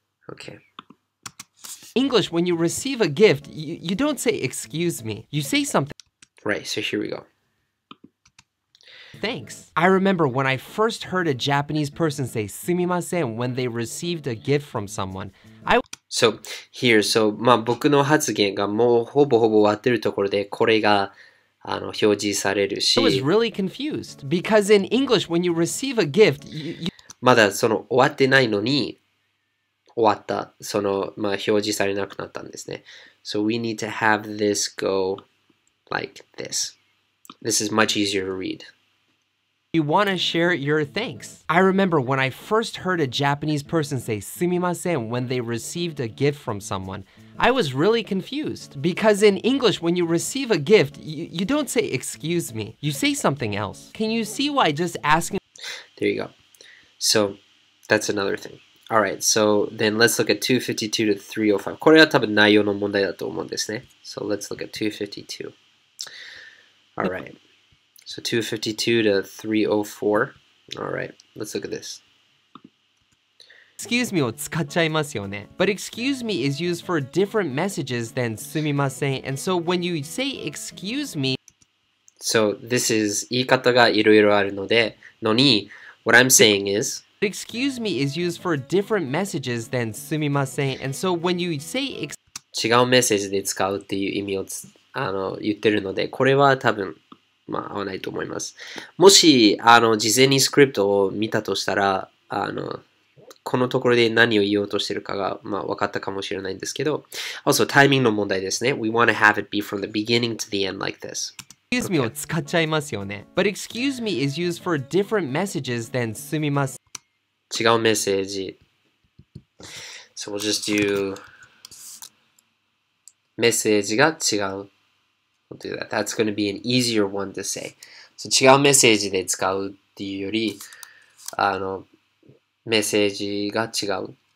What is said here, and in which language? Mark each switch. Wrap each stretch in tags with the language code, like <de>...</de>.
<en>Okay. English, when you receive a gift, you don't say excuse me. You say something. Right, so here we go. Thanks. I remember when I first heard a Japanese person say すみません when they received a gift from someone. So here, so</en> <ja>まあ僕の発言がもうほぼ終わってるところでこれが表示されるし</ja> <en>I was really confused because in English when you receive a gift,</en> <ja>まだその終わってないのに終わったまあ表示されなくなったんですね。</ja> <en>So we need to have this go like this. This is much easier to read. You want to share your thanks. I remember when I first heard a Japanese person say すみません when they received a gift from someone. I was really confused because in English when you receive a gift, you don't say excuse me. You say something else. Can you see why just asking? There you go. So that's another thing. Alright, so then let's look at 252 to 305.</en> <ja>これは多分内容の問題だと思うんですね。</ja> <en>So let's look at 252. Alright. So 252 to 304. Alright, let's look at this.</en> <ja>Excuse me を使っちゃいますよね。</ja> <en>But excuse me is used for different messages than すみません. And so when you say excuse me, so this is</en> <ja>言い方がいろいろあるのに</ja> <en>what I'm saying is excuse me is used for different messages than すみません. And so when you say</en> <ja>違うメッセージで使うっていう意味を言ってるので、これは多分まあ合わないと思います。もし事前にスクリプトを見たとしたらこのところで何を言おうとしてるかがまあ分かったかもしれないんですけど、</ja> <en>also</en> <ja>タイミングの問題ですね。</ja> <en>We want to have it be from the beginning to the end like this.</en> <ja>excuse me を使っちゃいますよね。</ja> <en>But excuse me is used for different messages than すみません。</en> <ja>違うメッセージ。</ja> <en>So we'll just do</en> <ja>メッセージが違う。</ja> <en>We'll do that. That's going to be an easier one to say. So</en> <ja>違うメッセージで使うっていうより、メッセージが違う。</ja>